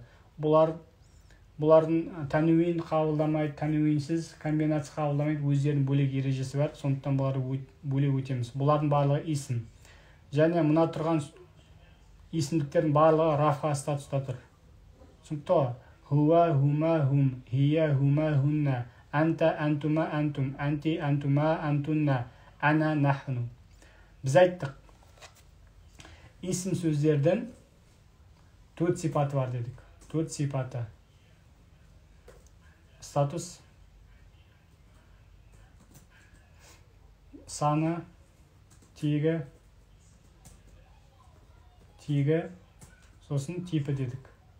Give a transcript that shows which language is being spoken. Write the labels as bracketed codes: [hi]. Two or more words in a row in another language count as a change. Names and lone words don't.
[kk] Бұлардың тәнуин қабылдамайды, тәнуинсіз комбинация қабылдамайды, өздерінің бөлек ережесі бар, сондықтан бұларды бөлек өтеміз. Бұлардың барлығы есім. Және мына тұрған есімдіктердің барлығы рафға статуста тұр. Түсінікті ғой? [ar] هو، هما، هم، هي، هما، هن، أنت، أنتما، أنتم, أنتِ، أنتما، أنتن، أنا، نحن. [kk] Біз айттық. Есім сөздердің 4 сипаты бар дедік. 4 сипаты. Статус, саны, тегі, сосын типі дедік.